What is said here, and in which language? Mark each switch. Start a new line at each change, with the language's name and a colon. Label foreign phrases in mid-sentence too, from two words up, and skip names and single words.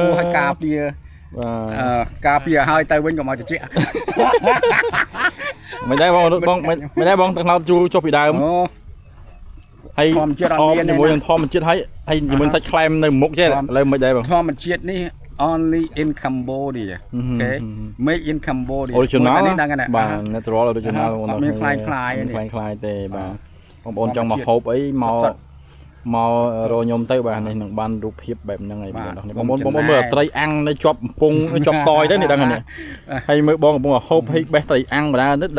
Khmer: ឲ្យការពារ បាទ ការពារឲ្យទៅវិញក៏មកត្រជាក់ មិនដែរបងមិនដែរបងទឹកខ្នោតជួយចុះពីដើម អូ ហើយ ធម្មជាតិអត់មានទេ ជាមួយនឹងធម្មជាតិហើយជាមួយសាច់ខ្លែមនៅមុខចេះឥឡូវមិនដែរបង ធម្មជាតិនេះ
English: only in Cambodia
Khmer: អូខេ
English: made in Cambodia
Khmer: original នេះដឹងណា បាទ
English: natural original
Khmer: អត់មានខ្លាយនេះ ខ្លាយទេបាទបងប្អូនចង់មកហូបអីមករកខ្ញុំទៅបាទនេះនឹងបានរូបភាពបែបហ្នឹងហើយបងប្អូនមើលត្រីអាំងនៅជាប់កំពង់ជាប់តយទៅនេះដឹងនេះហើយមើលបងកំពុងហូបហិចបេះត្រីអាំងបណ្ដានេះដឹង